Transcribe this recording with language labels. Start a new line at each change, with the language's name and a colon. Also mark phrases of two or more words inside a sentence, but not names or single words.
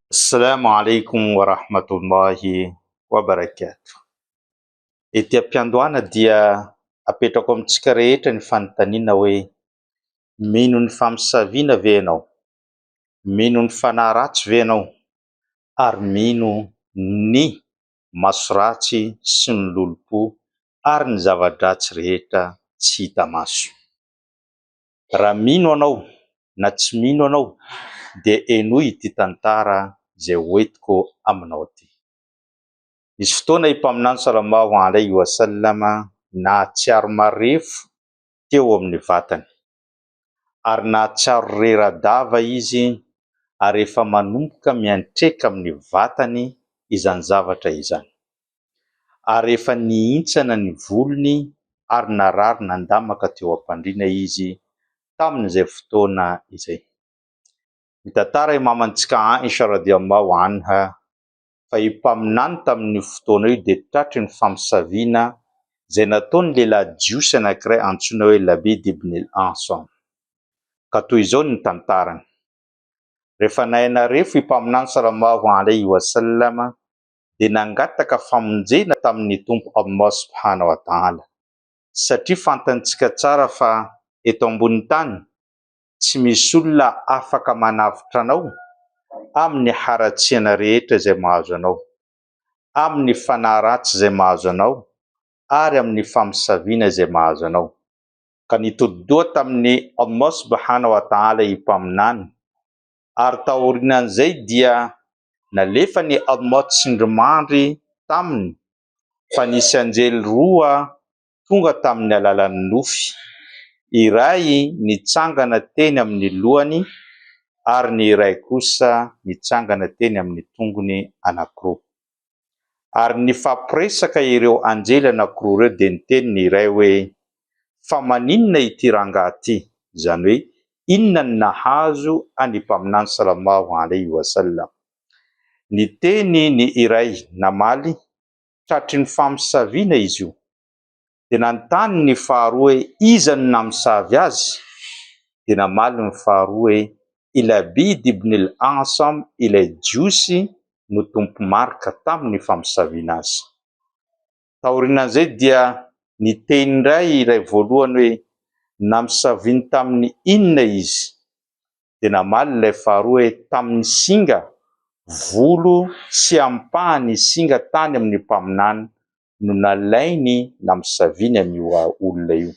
Arabic: السلام عليكم ورحمة الله وبركاته.
Malagasy: Ety am-piandohana dia apetrako amintsika rehetra ny fanontaniana hoe mino ny famosavina ve ianao? Mino ny fanahy ratsy ve ianao? Ary mino ny masoratsy sy ny lolopo ary ny zava-dratsy rehetra tsy hita maso? Raha mino anao na tsy mino anao dia enoy ity tantara izay hoentiko aminao ity. Nisy fotoana i mpaminany
Arabic: صلى الله عليه وسلم
Malagasy: nahatsiaro marefo teo amin'ny vatany, ary nahatsiaro rera-dava izy, ary efa manomboka miantreka amin'ny vatany izany zavatra izany, ary efa nihintsana ny volony ary narary nandamaka teo am-pandriana izy tamin'izay fotoana izay. Mitantara mamantsika Aisha
Arabic: رضي الله عنها
Malagasy: fa i mpaminany tamin'ny fotoana io dia tratry ny famosaviana izay nataony lehilahy jiosy anankiray antsoina hoe Labid ibn al-Asam. Ka toy izao ny tantarany. Rehefa nahay refo i mpaminany
Arabic: صلى الله عليه وسلم
Malagasy: dia nangataka famonjena tamin'ny tompo
Arabic: الله سبحانه وتعالى,
Malagasy: satria fantantsika tsara fa eto ambony tany tsy misy olona afaka manavitra anao amin'ny haratsiana rehetra izay mahazo anao, amin'ny fanahy ratsy izay mahazo anao, ary amin'ny famosaviana izay mahazo anao. Ka nitodi-doha tamin'ny
Arabic: الله سبحانه وتعالى
Malagasy: i mpaminany, ary taorian'izay dia nalefa ny Allah tsindrimandry taminy fa nisy anjely roa tonga tamin'ny alalan'ny nofy, iray nitsangana teny amin'ny lohany ary ny iray kosa nitsangana teny amin'ny tongony anankiroa. Ary nifampiresaka ireo anjely anankiroa ireo dia niteny ny iray hoe: fa maninona ity rangahy ity? Izany hoe inona ny nahazo any mpaminany
Arabic: صلى الله عليه وسلم?
Malagasy: Niteny ny iray namaly tratry ny famosaviana izy io, dia nanontany ny faharoa hoe iza no namosavy azy? Dia namaly ny faharoa hoe i Labid ibn al-Asam, ilay jiosy no tompo marika tamin'ny famosaviana azy. Taorian'izay dia niteny indray iray voalohany hoe namosaviny tamin'ny inona izy? Dia namaly ilay faharoa hoe tamin'ny singa, volo sy ampahany singa tany amin'ny mpaminany no nalainy namosaviny amin'io olona io.